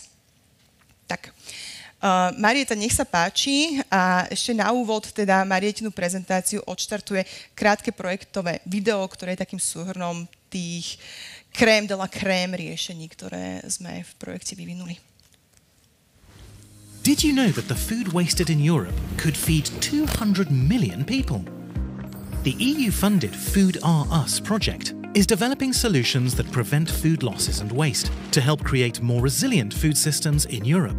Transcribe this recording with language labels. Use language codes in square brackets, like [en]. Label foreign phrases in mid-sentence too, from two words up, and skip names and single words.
[sk] Tak, Marieta, nech sa páči a ešte na úvod teda Marietinu prezentáciu odštartuje krátke projektové video, ktoré je takým súhrnom tých [fr] crème de la crème [sk] riešení, ktoré sme v projekte vyvinuli. [en] Did you know that the food wasted in Europe could feed 200 million people? The EU-funded Food Are Us project is developing solutions that prevent food losses and waste to help create more resilient food systems in Europe.